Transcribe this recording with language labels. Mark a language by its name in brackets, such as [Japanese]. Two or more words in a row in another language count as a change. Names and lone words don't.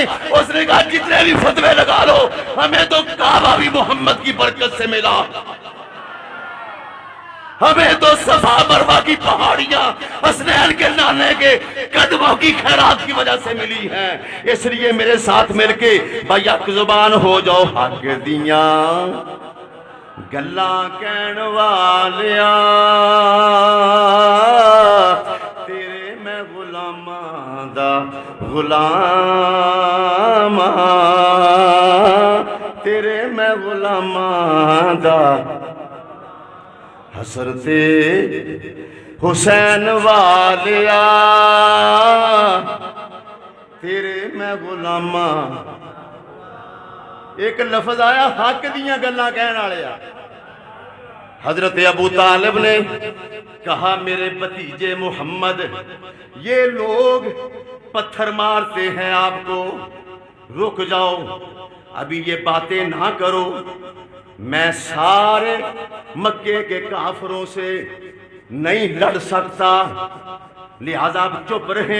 [Urdu] اس نے کہا جتنے بھی فتوے لگا لو, ہمیں تو کعبہ بھی محمد کی برکت سے ملا, ہمیں تو صفا مروہ کی پہاڑیاں حسنین کے نانے کے قدموں کی خیرات کی وجہ سے ملی ہیں. اس لیے میرے ساتھ مل کے بیک زبان ہو جاؤ. [Punjabi] حق دیاں گلاں کہن والیا تیرے میں غلاماں دا غلام, تیرے میں غلاماں دا. حضرت حسین والیا تیرے میں غلاماں. ایک لفظ آیا حق دیاں گلاں کہن والیا. [Urdu] حضرت ابو طالب نے کہا میرے بھتیجے محمد, یہ لوگ پتھر مارتے ہیں آپ کو, رک جاؤ, ابھی یہ باتیں نہ کرو. میں سارے مکے کے کافروں سے نہیں لڑ سکتا, لہذا آپ چپ رہیں.